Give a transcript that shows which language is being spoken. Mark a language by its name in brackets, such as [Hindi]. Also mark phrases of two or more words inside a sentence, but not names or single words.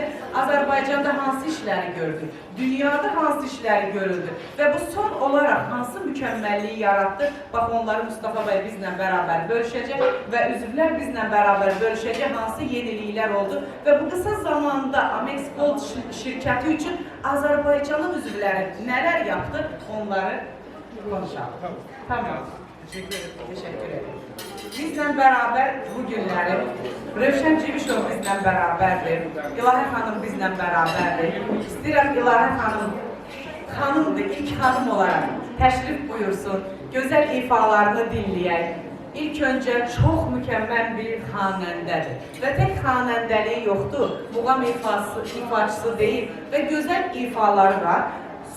[Azerbaijani] Azərbaycanda hansı işləri gördük, dünyada hansı işləri görüldü və bu son olaraq hansı mükəmməlliyi yaratdı? Bax, onları Mustafa bəy bizlə bərabər bölüşəcək və üzvlər bizlə bərabər bölüşəcək hansı yeniliklər oldu və bu qısa zamanda Amex Gold şirkəti üçün Azərbaycanın üzvləri nələr yaptı, [Turkish] onları konuşalım. Tamam. Teşekkür ederim. Teşekkür ederim. [Azerbaijani] Bizlə bərabər bu günləri Rövşən Civişov bizlə bərabərdir. İlahə xanım bizlə bərabərdir. İstəyirəm İlahə xanımdır, ilk xanım olaraq təşrif buyursun, gözəl ifalarını dinləyək. İlk öncə çox mükəmməl bir xanəndədir və tək xanəndəliyi yoxdur, muğam ifaçısı deyil və gözəl ifaları var.